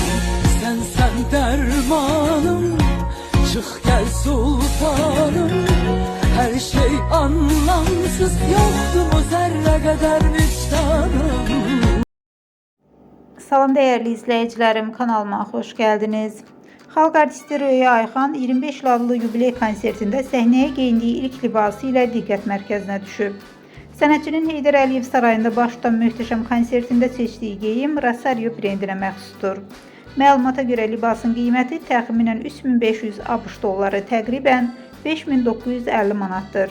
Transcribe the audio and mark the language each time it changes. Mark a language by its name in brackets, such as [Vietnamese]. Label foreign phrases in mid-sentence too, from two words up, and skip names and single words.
[Turkish] Sen dermanım, çık gel sultanım. Her şey anlamsız, yoktu mu zerre kadar vicdanım. Salam değerli izleyicilerim, kanalıma hoş geldiniz. [Azerbaijani] Xalq artisti Röya Ayxan 25 il adlı yubiley konsertində səhnəyə geyindiyi ilk libası ilə diqqət mərkəzinə düşüb. Sənətçinin Heydər Əliyev sarayında baş tutan möhtəşəm konsertində seçdiyi geyim Rosario brendinə məxsusdur. Məlumata görə libasın qiyməti təxminən 3500 ABŞ dolları, təqribən 5950 manatdır.